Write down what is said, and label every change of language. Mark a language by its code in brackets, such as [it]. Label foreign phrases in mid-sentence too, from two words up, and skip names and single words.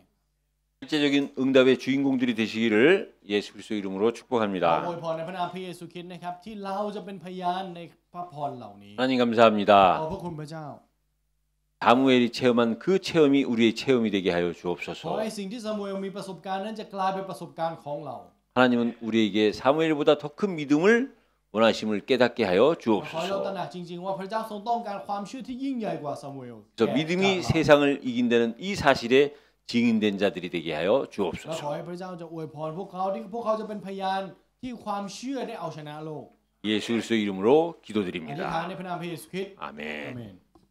[ko] 실제적인 응답의 주인공들이 되시기를 예수 그리스도 이름으로 [th] ขอ [ko] 축복합니다. [th] อวยพรในพระนามพระเยซูคริสต์นะครับที่เราจะเป็นพยานในพระพรเหล่านี้ [ko] 하나님 [th] ขอ [ko] 감사합니다. [th] พระคุณพระเจ้า [ko] 사무엘이 체험한 그 체험이 우리의 체험이 되게 하여 [th] ขอ [ko] 주옵소서. [th] ให้สิ่งที่ซามูเอลมีประสบการณ์นั้นจะกลายเป็นประสบการณ์ของเรา [ko] 하나님은 우리에게 사무엘보다 더 큰 믿음을 원하심을 깨닫게 하여 [th] ขอให้เราตระหนั [ko] 주옵소서. [th] กจริงๆว่าพระเจ้าทรงต้องการความเชื่อที่ยิ่งใหญ่กว่าซามูเอล [ko] 저 믿음이 세상을 이긴다는 이 사실에 증인된 자들이 되게 하여 [th] และขอ [ko] 주옵소서. [th] ให้พระเจ้าจะอวยพรพวกเขาที่พวกเขาจะเป็นพยานที่ความเชื่อได้เอาชนะโลก [ko] 예수 그리스도 이름으로 [th] อธิษฐาน [ko] 기도드립니다. [th] ในพระนามพระเยซูคริสต์ [ko] 아멘. [th] อาเมน